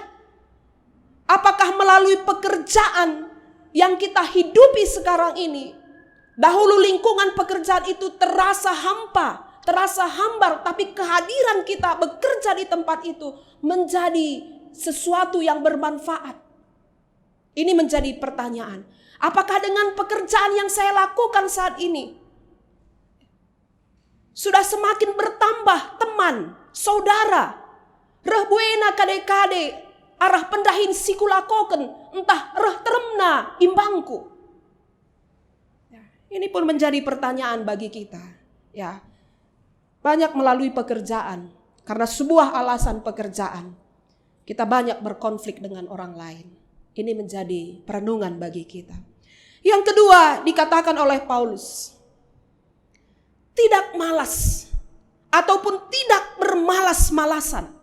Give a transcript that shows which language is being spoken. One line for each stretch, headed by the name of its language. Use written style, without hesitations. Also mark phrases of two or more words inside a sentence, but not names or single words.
Indonesian: Apakah melalui pekerjaan yang kita hidupi sekarang ini, dahulu lingkungan pekerjaan itu terasa hampa, terasa hambar, tapi kehadiran kita bekerja di tempat itu menjadi sesuatu yang bermanfaat? Ini menjadi pertanyaan. Apakah dengan pekerjaan yang saya lakukan saat ini sudah semakin bertambah teman, saudara,
Batak Karo: reh buena kade-kade, arah pendahin sikulakoken, entah reh teremna imbangku.
Indonesian: Ya, ini pun menjadi pertanyaan bagi kita. Ya, banyak melalui pekerjaan, karena sebuah alasan pekerjaan, kita banyak berkonflik dengan orang lain. Ini menjadi perenungan bagi kita. Yang kedua dikatakan oleh Paulus, tidak malas ataupun tidak bermalas-malasan.